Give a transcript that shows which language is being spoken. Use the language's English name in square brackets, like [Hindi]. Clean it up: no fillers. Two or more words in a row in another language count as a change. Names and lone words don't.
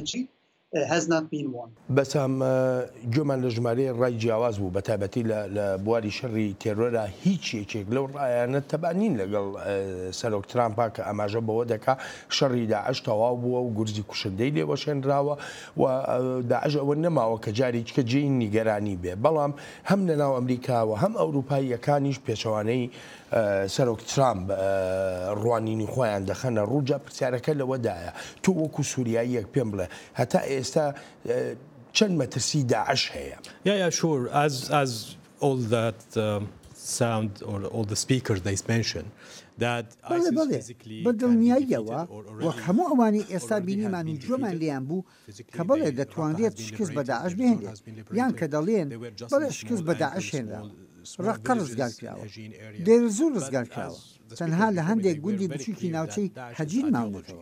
[Central Kurdish] بەسام گوێمان لە ژمارەیە ڕای جیاواز بوو بە تایبەتی لە بواری شەڕی تێرۆرە هیچ یەکێک لەو ڕایانە تەبانین لەگەڵ سەرۆک ترامپا کە ئاماژە بەوە دەکا شەڕی داعش تەواو بووە و گورزی کوشندەی لێوەشێنراوە و داعش ئەوە نەماوە کە جارێککە جێی نیگەرانی بێ. بەڵام هەم لەناو ئەمریکاوە هەم ئەوروپاییەکانیش پێچەوانەی سەرۆک ترامپ ڕوانینی خۆیان دەخەنە ڕووجا پرسیارەکە لەوەدایە تۆ وەکو سووریاییەک پێم بڵێ هەتا ئێستا چەند مەترسی داعش هەیە؟ [English] Yeah, sure. As all that sound or all the speakers they mention that [Central Kurdish] بە دڵنیاییەوە وەک هەموو ئەوانی ئێستا بینیمان و جۆمان لیان بوو کە بەڵێ دەتوانرێت شکست بە داعش بهێنێت یان کە دەڵێن بەڵێ شکست بە داعش هێنرا ڕقە ڕزگار کراوە دێر زوو ڕزگار کراوە تەنها لە هەندێک گوندی بچووکی ناوچەی هەجین ماونەتەوە.